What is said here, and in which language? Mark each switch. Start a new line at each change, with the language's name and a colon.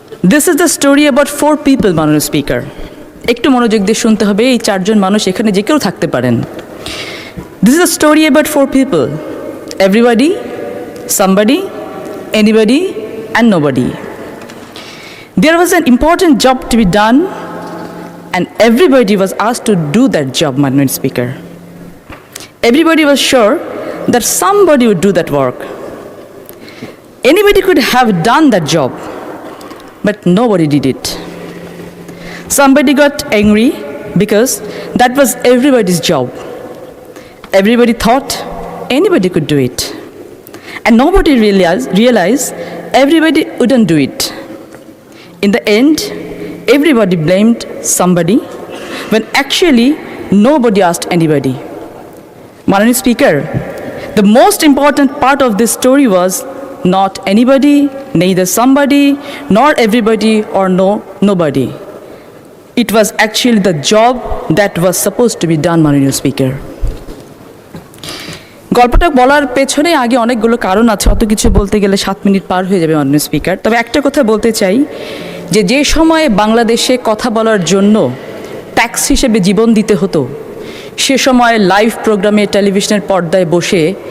English: this is the story about 4 people
Bangla: মাননীয় speaker. একটু মনোযোগ দিয়ে শুনতে হবে, এই 4 জন মানুষ এখানে যে কেউ থাকতে পারেন।
English: This is the story about 4 people, everybody, somebody, anybody and nobody. There was an important job to be done and everybody was asked to do that job, Madam Speaker. Everybody was sure that somebody would do that work. Anybody could have done that job, but nobody did it. Somebody got angry because that was everybody's job. Everybody thought anybody could do it. And nobody realized everybody wouldn't do it. In the end, everybody blamed somebody when actually nobody asked anybody. Madam Speaker, the most important part of this story was not anybody, neither somebody, nor everybody, or nobody. It was actually the job that was supposed to be done, Madam Speaker.
Bangla: গল্পটা বলার পেছনে আগে অনেকগুলো কারণ আছে, অত কিছু বলতে গেলে 7 মিনিট পার হয়ে যাবে মাননীয় স্পিকার। তবে একটা কথা বলতে চাই যে সময়ে বাংলাদেশে কথা বলার জন্য ট্যাক্স হিসেবে জীবন দিতে হতো, সে সময় লাইভ প্রোগ্রামে টেলিভিশনের পর্দায় বসে